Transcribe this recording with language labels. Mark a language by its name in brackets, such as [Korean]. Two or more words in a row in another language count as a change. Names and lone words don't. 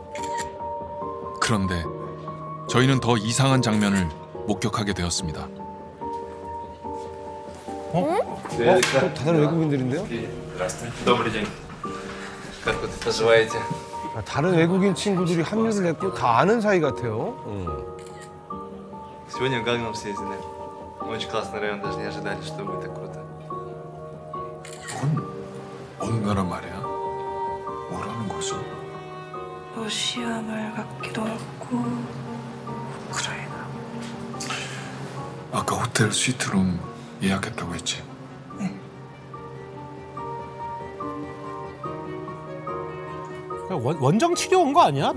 [Korean] 그런데 저희는 더 이상한 장면을 목격하게 되었습니다. 또 다른 외국인들인데요? 아, 다른 외국인 친구들이 합류를 했고 다 아는 사이 같아요. [Russian] Сегодня в Гагном съездили. Очень классный район, даже не ожидали, что будет так круто. [Korean] 어느 나라 말이야? 뭐라는 거지? 러시아 말 같기도 하고 우크라이나. 아까 호텔 스위트룸 예약했다고 했지? 원정 치료 온 거 아니야?